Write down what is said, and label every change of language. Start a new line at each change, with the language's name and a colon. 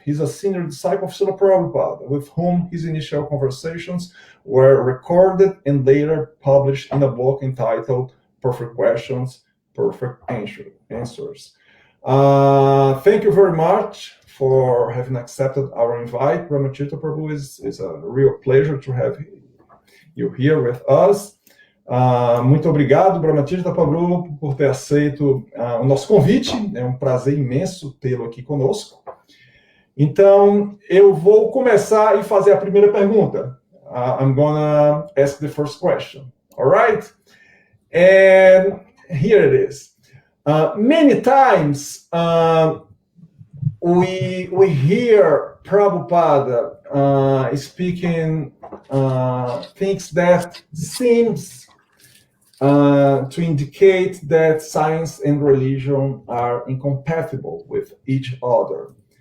English: He's a senior disciple of Srila Prabhupada, with whom his initial conversations were recorded and later published in a book entitled Perfect Questions, Perfect Answers. Thank you very much for having accepted our invite. Brahma Tirtha Prabhu, is a real pleasure to have you here with us.
Portuguese: Muito obrigado, Brahma Tirtha Prabhu, por ter aceito o nosso convite. É um prazer imenso tê-lo aqui conosco. Então, eu vou começar e fazer a primeira pergunta.
English: I'm gonna ask the first question. All right? And here it is. Many times we hear Prabhupada speaking things that seems to indicate that science and religion are incompatible with each other.